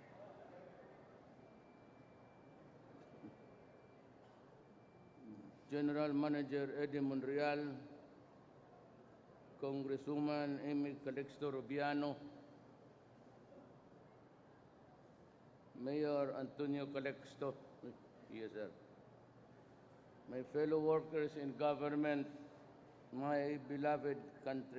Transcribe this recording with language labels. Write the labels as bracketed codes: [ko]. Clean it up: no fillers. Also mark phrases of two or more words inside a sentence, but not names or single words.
[en] General Manager Eddie Monreal, Congresswoman Amy Calixto Rubiano, Mayor Antonio Calixto, yes sir. My fellow workers in government, my beloved country.